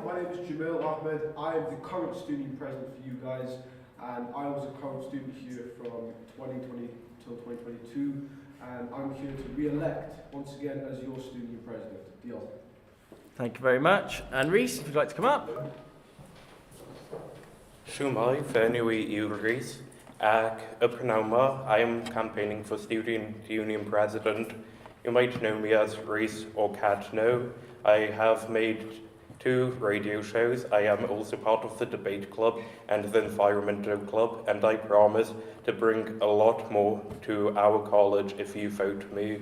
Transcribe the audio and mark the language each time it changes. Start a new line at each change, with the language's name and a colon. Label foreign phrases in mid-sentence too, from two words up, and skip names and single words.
English: My name is Jamil Ahmed. I am the current student president for you guys, and I was a current student here from 2020 till 2022, and I'm here to re-elect once again as your student president. Deal. Thank you very much. And Reese, if you'd like to come up.
Welsh: Siwmai, fy enw I yw Rhys, ac y prynawn yma,
English: I am campaigning for Student Union President. You might know me as Rhys or Cadno. I have made 2 radio shows. I am also part of the debate club and the environmental club, and I promise to bring a lot more to our college if you vote me.